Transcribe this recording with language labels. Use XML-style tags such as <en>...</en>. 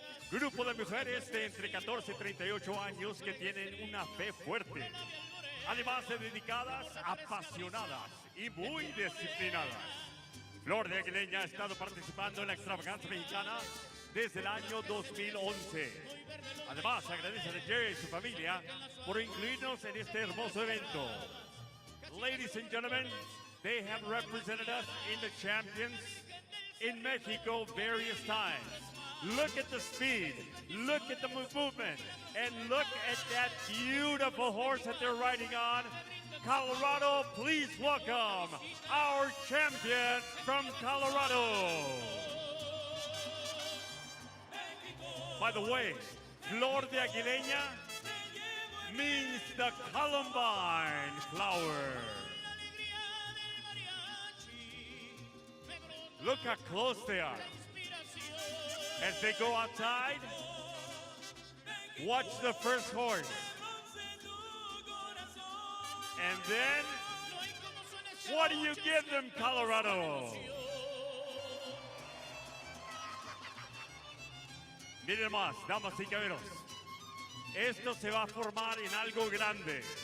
<es>Grupo de mujeres de entre 14 y 38 años que tienen una fe fuerte, además de dedicadas, apasionadas y muy disciplinadas. Flor de Aguileña ha estado participando en la Extravaganza Mexicana desde el año 2011. Además, agradece a Jerry y su familia por incluirnos en este hermoso evento.</es> <en>Ladies and gentlemen, they have represented us in the champions in Mexico various times. Look at the speed, look at the movement, and look at that beautiful horse that they're riding on. Colorado, please welcome our champion from Colorado. By the way, Flor de Aguileña means the Columbine flower. Look how close they are. As they go outside, watch the first horse. And then, what do you give them, Colorado?</en> <es>Miren más, damas y caballeros. Esto se va a formar en algo grande.</es>